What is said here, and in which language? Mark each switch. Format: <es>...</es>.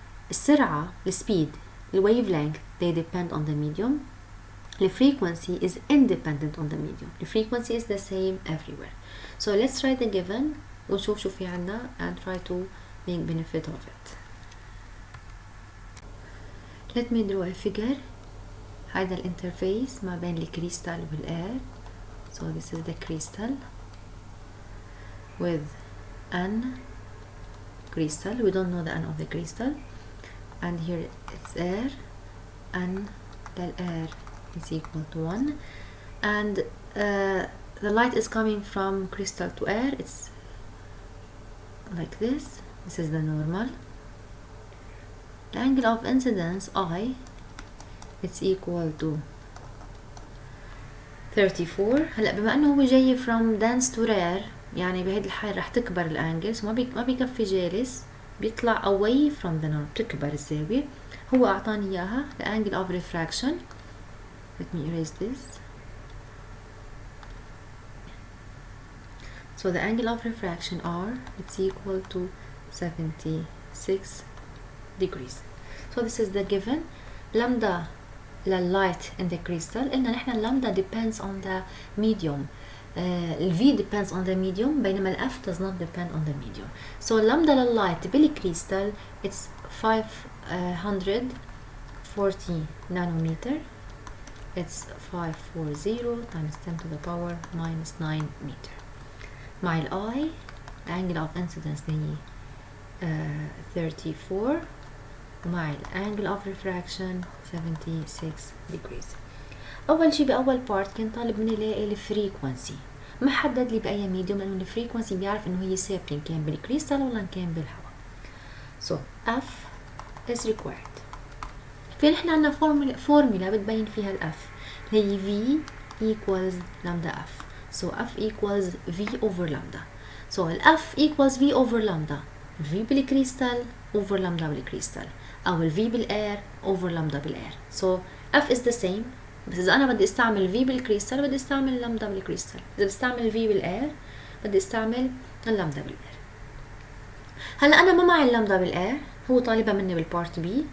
<en>السرعة speed the wavelength they depend on the medium. The frequency is independent on the medium. The frequency is the same everywhere. So let's try the given</en> <ar>ونشوف شو في عنا</ar> <en>and try to make benefit of it. Let me draw a figure.</en> <ar>هذا الانترفيس ما بين الكريستال والاير.</ar> <en>So this is the crystal with n crystal. We don't know the n of the crystal. And here it's air. N the air is equal to 1. And the light is coming from crystal to air. It's like this. This is the normal. The angle of incidence I, it's equal to 34.</en> <ar>هلا بما انه هو جاي</ar> <en>from dense to rare،</en> <ar>يعني بهيدي الحالة رح تكبر الانجل، ما بيكفي جالس، بيطلع</ar> <en>away from the norm،</en> <ar>بتكبر الزاوية. هو اعطاني اياها</ar> <en>the angle of refraction. Let me erase this. So the angle of refraction R, it's equal to 76 degrees. So this is the given. Lambda light in the crystal.</en> <ar>قلنا نحن</ar> <en>lambda depends on the medium. V depends on the medium</en> <ar>بينما</ar> <en>F does not depend on the medium. So lambda light بالكريستال it's 540 nanometer. It's 540 times 10 to the power minus 9 meter. مع ال I the angle of incidence هي 34 ومع ال angle of refraction 76 degrees.</en> <ar>أول شي بأول part كان طالب مني لاقي الفريكونسي، ما حدد لي بأي ميديوم لأنه الفريكونسي بيعرف إنه هي سابلين كان بالكريستال ولا كان بالهواء.</ar> <en>So F is required.</en> <ar>في نحن عنا فورمولا بتبين فيها ال F هي V equals lambda F.</ar> <en>So F equals V over lambda. So ال F equals V over lambda.</en> <ar>V بالكريستال over lambda بالكريستال، أو ال V بالair over lambda بالair.</ar> <en>So F is the same.</en> <ar>بس إذا أنا بدي استعمل V بالكريستال بدي استعمل lambda بالكريستال، إذا بستعمل V بالair بدي استعمل اللامدا بالair. هلا أنا ما معي اللامدا بالair، هو طالبها مني بالبارت B.</ar>